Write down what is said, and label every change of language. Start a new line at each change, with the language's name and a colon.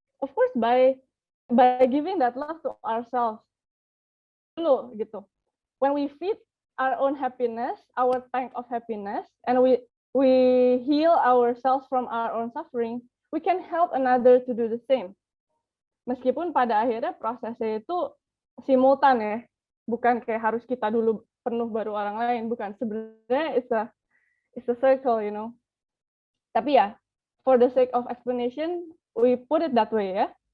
English: Of course by giving that love to ourselves
Indonesian: dulu gitu.
English: When we feed our own happiness, our tank of happiness, and we heal ourselves from our own suffering, we can help another to do the same.
Indonesian: Meskipun pada akhirnya prosesnya itu simultan ya, bukan kayak harus kita dulu penuh baru orang lain, bukan. Sebenarnya
English: it's a circle, you know.
Indonesian: Tapi ya,
English: for the sake of explanation, we put it that way ya.